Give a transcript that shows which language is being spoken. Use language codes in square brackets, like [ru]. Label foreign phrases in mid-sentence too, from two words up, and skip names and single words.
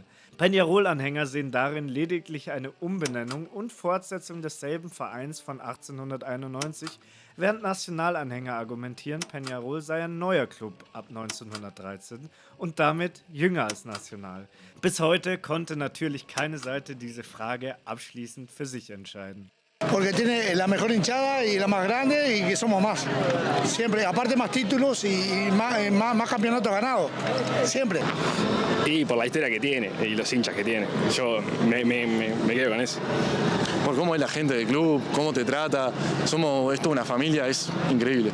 [de] Peñarol-Anhänger sehen darin lediglich eine Umbenennung und Fortsetzung desselben Vereins von 1891, während Nacional-Anhänger argumentieren, Peñarol sei ein neuer Club ab 1913 und damit jünger als Nacional. Bis heute konnte natürlich keine Seite diese Frage abschließend für sich entscheiden. [es] Porque tiene la mejor hinchada y la más grande y que somos más. Siempre, aparte más títulos y más campeonatos ganados. Siempre. Y por la historia que tiene y los hinchas que tiene. Yo me quedo con eso. Por cómo es la gente del club, cómo te trata. Es toda una familia, es increíble.